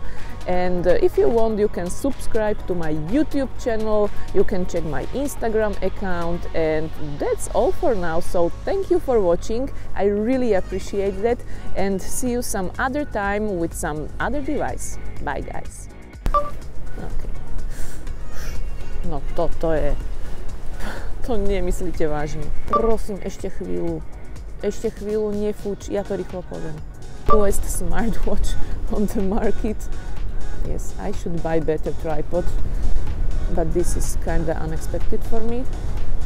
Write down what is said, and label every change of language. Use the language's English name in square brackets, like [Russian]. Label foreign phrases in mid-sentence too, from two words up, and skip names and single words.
[English] And if you want, you can subscribe to my YouTube channel, you can check my Instagram account, and that's all for now. So thank you for watching, I really appreciate that, and see you some other time with some other device. Bye guys. Okay. [Slovak] No toto je... To nemyslíte vážne. Prosím, ešte chvíľu, nefúč, ja to rýchlo poviem. [English] Newest smartwatch on the market. Yes, I should buy better tripod, but this is kinda unexpected for me.